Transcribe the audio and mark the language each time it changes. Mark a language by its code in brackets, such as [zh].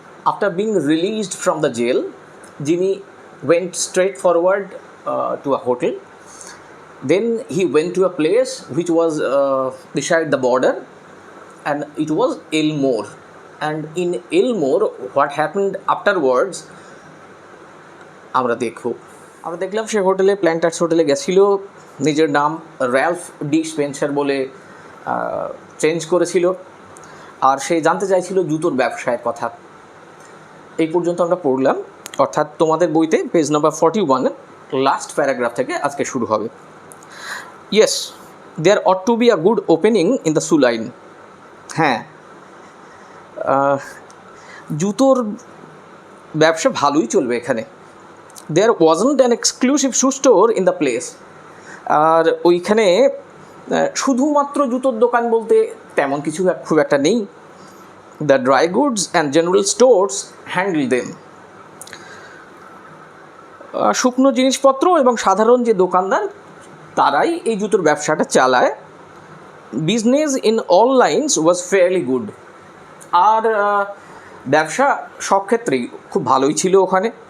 [en] After being released from the jail, Jimmy went straight forward to a hotel. Then he went to a place which was beside the border, and it was Elmore. [bn] And in Elmore, what happened afterwards, আমরা দেখলাম সে হোটেলে, planters হোটেলে গেছিল, নিজের নাম Ralph D Spencer বলে change করেছিল, আর সে জানতে চাইছিল জুতোর ব্যবসায়ের কথা। এই পর্যন্ত আমরা পড়লাম, অর্থাৎ তোমাদের বইতে পেজ নাম্বার 41 লাস্ট প্যারাগ্রাফ থেকে আজকে শুরু হবে। [en] Yes, there ought to be a good opening in the shoe line. [bn] হ্যাঁ, জুতোর ব্যবসা ভালোই চলবে এখানে। দেয়ার wasn't an exclusive shoe store in the place. আর ওইখানে শুধুমাত্র জুতোর দোকান বলতে তেমন কিছু খুব একটা নেই। [en] The dry goods and general stores handle them. [bn] শুকনো জিনিসপত্র এবং সাধারণ যে দোকানদার তারাই এই জুতোর ব্যবসাটা চালায়। Business in all lines was fairly good. আর ব্যবসা সব ক্ষেত্রেই খুব ভালোই ছিল ওখানে।